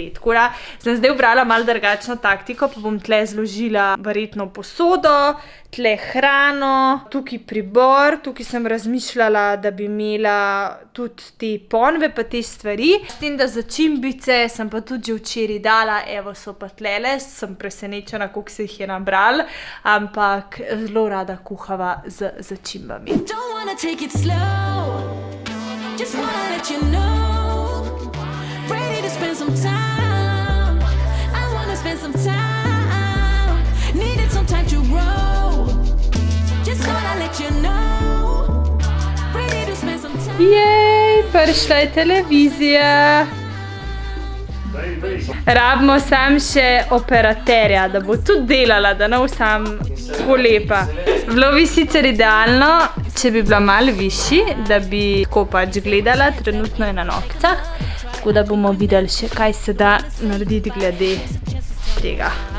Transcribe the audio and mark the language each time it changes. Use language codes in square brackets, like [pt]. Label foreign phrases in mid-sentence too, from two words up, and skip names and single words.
[sl] Tako da sem zdaj ubrala malo drugačno taktiko, pa bom tle zložila verjetno posodo, tle hrano, tukaj pribor, tukaj sem razmišljala, da bi imela tudi te ponve pa te stvari. S tem, da začimbice sem pa tudi že včeraj dala, evo so pa tlele, sem presenečena, koliko se jih je nabral, ampak zelo rada kuhava z začimbami. [en] Don't wanna take it slow, just wanna let you know, ready to spend some time, I wanna spend some time, needed some time to grow, just wanna let you know, ready to spend some time. [sl] Jej, prišla je televizija. Rabimo sam še operaterja, da bo tudi delala, da ne bo sam tako lepa. Bilo bi sicer idealno, če bi bila malo višji, da bi tako pač gledala, trenutno je na nokcah, tako da bomo videli še, kaj se da narediti glede tega.